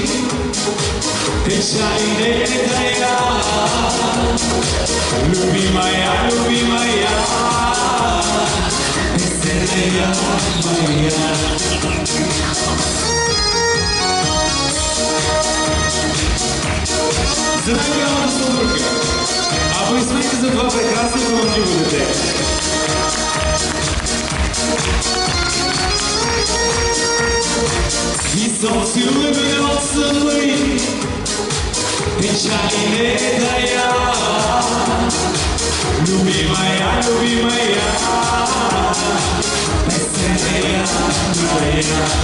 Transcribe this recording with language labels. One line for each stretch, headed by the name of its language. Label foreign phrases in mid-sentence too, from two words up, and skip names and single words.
Russian: Печали это я, любимая, бесценная моя.
Bulgarian: Здравейте, Славурка! А вы знаете за два прекрасни талантливо дете?
Russian: И солнце улыбнется мы, печали это я, любимая, бесценная моя.